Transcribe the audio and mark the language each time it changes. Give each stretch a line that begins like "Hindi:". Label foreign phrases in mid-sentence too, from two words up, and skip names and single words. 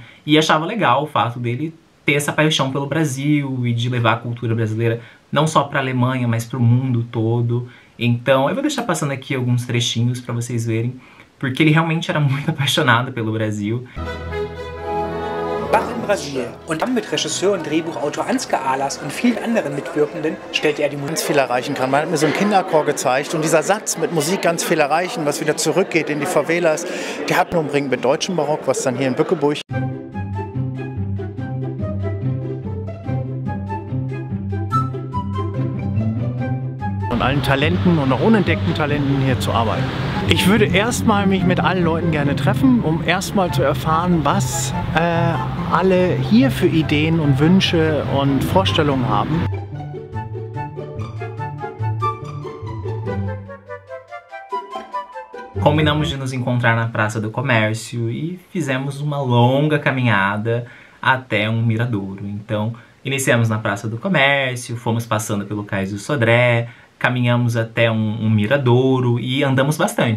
Portuguese: E achava legal o fato dele ter essa paixão pelo Brasil e de levar a cultura brasileira não só para a Alemanha, mas para o mundo todo. Então eu vou deixar passando aqui alguns trechinhos para vocês verem, porque ele realmente era muito apaixonado pelo Brasil.
German: Bach in Brasil und dann mit Regisseur und Drehbuchautor Ansgar Ahlers und vielen anderen Mitwirkenden stellte er die Musik ganz viel erreichen kann. Man hat mir so einen Kinderchor gezeigt und dieser Satz mit Musik ganz viel erreichen, was wieder zurückgeht in die Favelas, der hat mir umringt mit deutschem Barock, was dann hier in Bückeburg und allen Talenten und auch unentdeckten Talenten hier zu arbeiten. Ich würde erstmal mich mit allen Leuten gerne treffen, um erstmal zu erfahren, was alle hier für Ideen und Wünsche und Vorstellungen haben.
Portuguese: Combinamos de nos encontrar na Praça do Comércio e fizemos uma longa caminhada até um miradouro. Então, iniciamos na Praça do Comércio, fomos passando pelo Cais do Sodré, caminhamos até um miradouro e andamos bastante.